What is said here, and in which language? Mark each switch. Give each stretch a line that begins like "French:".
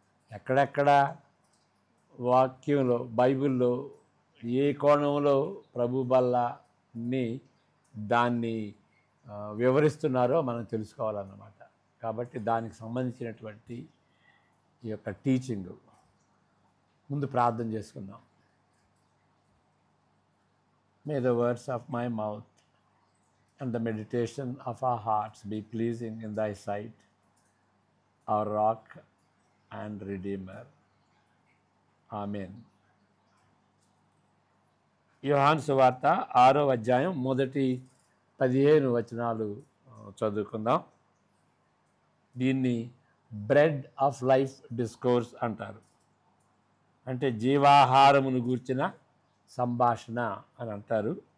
Telugu: ఎక్కడెక్కడ వాక్యంలో బైబిల్లో ఏ కోణంలో ప్రభు బల్లని దాన్ని వివరిస్తున్నారో మనం తెలుసుకోవాలన్నమాట. కాబట్టి దానికి సంబంధించినటువంటి ఈ యొక్క టీచింగ్ ముందు ప్రార్థన చేసుకుందాం.
English: May the words of my mouth and the meditation of our hearts be pleasing in thy sight, our rock and redeemer. Amen.
Telugu: యోహాను సువార్త 6వ అధ్యాయం మొదటి 15 వచనాలు చదువుకుందాం. దీన్ని బ్రెడ్ ఆఫ్ లైఫ్ డిస్కోర్స్ అంటారు. అంటే జీవాహారమును గూర్చిన సంభాషణ అని అంటారు.